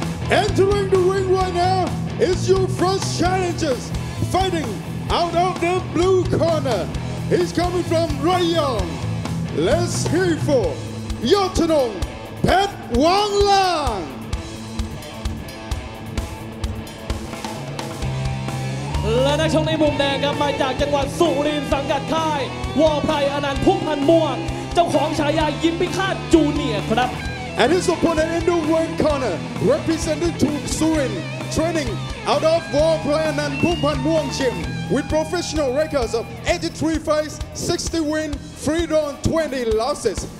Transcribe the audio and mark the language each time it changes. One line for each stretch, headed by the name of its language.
English: Entering the ring right now is your first challengers fighting out of the blue corner. He's coming from Rayong. Let's hear it for Yatanong Pet One Lang.
Thai: และนักชกในมุมแดงครับมาจากจังหวัดสุรินทร์สังกัดค่ายวอไพรอนันต์พุ่มพันธ์ม่วงเจ้าของฉายายิ้มพิฆาตจูเนียร์ครับ
English: And his opponent in the red corner, representing Surin, training out of Warplayan and Pumpan Muang Gym, with professional records of 83 fights, 60 wins, 3 draws, 20 losses.